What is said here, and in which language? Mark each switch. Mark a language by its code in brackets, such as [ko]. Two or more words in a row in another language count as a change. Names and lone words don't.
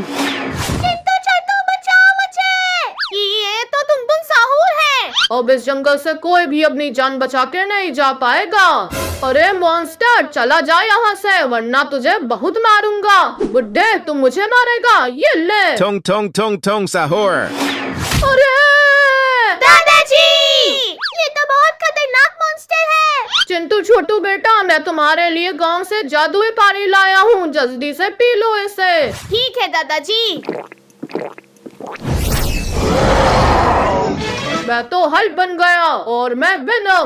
[hi] चिंटू छोटू बचाओ मुझे। ये तो तुम साहूर है। अब इस जंगल से कोई भी अपनी जान बचा के नहीं जा पाएगा। अरे मॉन्स्टर चला जा यहाँ से, वरना तुझे बहुत मारूंगा। बुड्ढे तुम मुझे मारेगा, ये ले। Tong tong tong tong sahur. अरे दादाजी ये तो बहुत खतरनाक मॉन्स्टर है। चिंटू छोटू बेटा, मैं तुम्हारे लिए गांव से जादुई पानी लाया हूँ, जल्दी से पी लो इसे। ठीक है दादाजी। मैं तो हल बन गया और मैं वेनम।